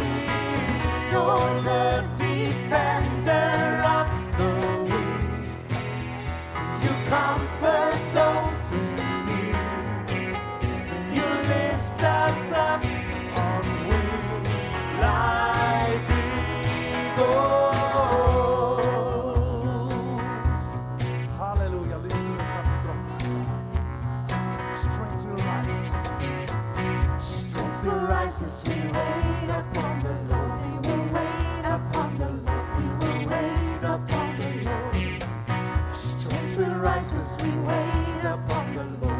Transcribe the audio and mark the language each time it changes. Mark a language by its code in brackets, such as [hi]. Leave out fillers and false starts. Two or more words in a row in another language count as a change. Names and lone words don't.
[en] You're the defender of the weak. You comfort those who need. You lift us up on wings like eagles. Hallelujah. [sv] Lyftum upp namnet drottens namn. [en] Strength will rise. Strength will rise as we wait upon the Lord. We will wait upon the Lord. We will wait upon the Lord. Strength will rise as we wait upon the Lord.